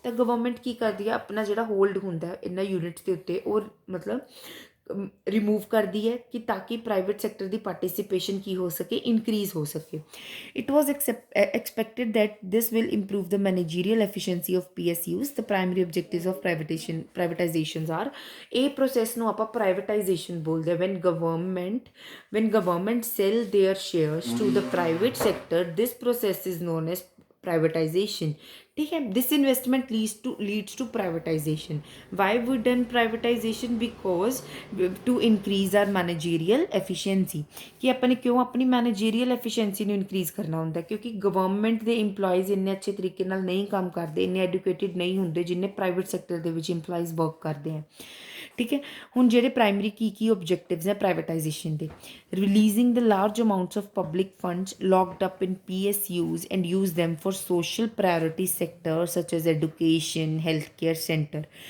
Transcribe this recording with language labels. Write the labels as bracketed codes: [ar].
[pa] ਤਾਂ ਗਵਰਨਮੈਂਟ ਕੀ ਕਰਦੀ ਹੈ, ਆਪਣਾ ਜਿਹੜਾ ਹੋਲਡ ਹੁੰਦਾ ਇਹਨਾਂ ਯੂਨਿਟਸ ਦੇ ਉੱਤੇ ਉਹ ਮਤਲਬ ਰਿਮੂਵ ਕਰਦੀ ਹੈ ਕਿ ਤਾਂ ਕਿ ਪ੍ਰਾਈਵੇਟ ਸੈਕਟਰ ਦੀ ਪਾਰਟਿਸਿਪੇਸ਼ਨ ਕੀ ਹੋ ਸਕੇ, ਇਨਕਰੀਜ਼ ਹੋ ਸਕੇ। [en] It was expected that this will improve the managerial efficiency of PSUs। the primary objectives of privatizations are, [pa] ਇਹ ਪ੍ਰੋਸੈਸ ਨੂੰ ਆਪਾਂ ਪ੍ਰਾਈਵੇਟਾਈਜੇਸ਼ਨ ਬੋਲਦੇ ਹਾਂ। [en] when government sell their shares to the private sector, this process is known as privatization। ठीक है, this investment leads to privatization। why we done privatization? because to increase our managerial efficiency। [pa] ਕਿ ਆਪਾਂ ਨੇ ਕਿਉਂ ਆਪਣੀ ਮੈਨੇਜਰੀਅਲ efficiency ਨੂੰ increase ਕਰਨਾ ਹੁੰਦਾ? ਕਿਉਂਕਿ ਗਵਰਨਮੈਂਟ ਦੇ ਇੰਪਲੋਈਜ਼ ਇੰਨੇ ਅੱਛੇ ਤਰੀਕੇ ਨਾਲ ਨਹੀਂ ਕੰਮ ਕਰਦੇ, ਇੰਨੇ ਐਡੂਕੇਟਿਡ ਨਹੀਂ ਹੁੰਦੇ ਜਿੰਨੇ ਪ੍ਰਾਈਵੇਟ ਸੈਕਟਰ ਦੇ ਵਿੱਚ ਇੰਪਲੋਈਜ਼ ਵਰਕ ਕਰਦੇ ਆ। ਠੀਕ ਹੈ, ਹੁਣ ਜਿਹੜੇ ਪ੍ਰਾਇਮਰੀ ਕੀ ਓਬਜੈਕਟਿਵਸ ਹੈ ਪ੍ਰਾਈਵੇਟਾਈਜੇਸ਼ਨ ਦੇ? [en] Releasing the large amounts of public funds locked up in PSUs and use them for social priority sectors such as education, healthcare center।